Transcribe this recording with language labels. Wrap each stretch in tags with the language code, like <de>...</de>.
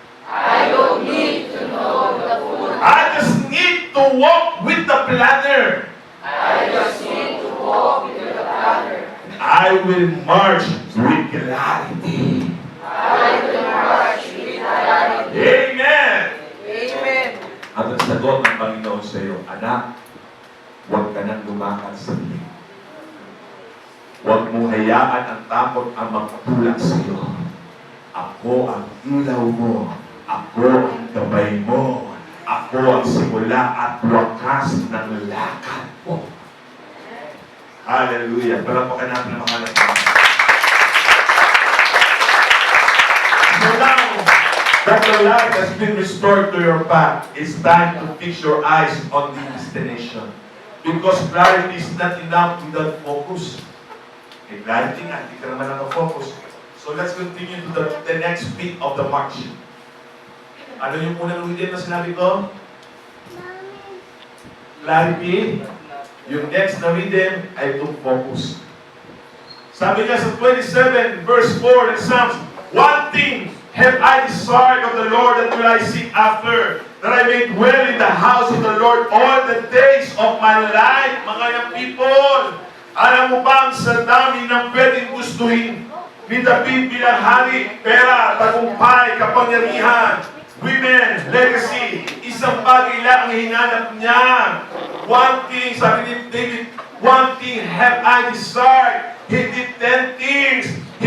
<en>I don't need to know the full. I just need to walk with the planner. I just need to walk with the planner. I will march with clarity. I will march with clarity. Amen! Amen.</en> <tl>At ang sagot ng Panginoon sa iyo, anak, huwag ka nang lumakad sa piling. Huwag mong hayaan ang takot ang magtulak sa iyo. Ako ang ilaw mo. Ako ang gabay mo. Ako ang simula at wakas ng lakad mo. Hallelujah. Palapakan natin ang mga lakad.</tl> <en>So now that the light has been restored to your path, it's time to fix your eyes on the destination. Because clarity is not enough without focus.</en> <tl>Okay, clarity nga, hindi ka naman nakafocus.</tl> <en>So let's continue to the next beat of the march.</en> <tl>Ano yung unang reading na sinabi ko? Clarity. Yung next na reading ay to focus. Sabi niya sa</tl> <en>27 verse 4 in Psalms, one thing have I desired of the Lord, that will I seek after, that I may dwell in the house of the Lord all the days of my life.</en> <tl>Mga young people, alam mo ba ang sa dami ng pwedeng gustuhin ni David bilang hari? Pera, tagumpay, kapangyarihan, women, legacy. Isang bagay lang ang hinanap niya.</tl> <en>One thing, sabi ni David, one thing have I desired. He did 10 things. He</en>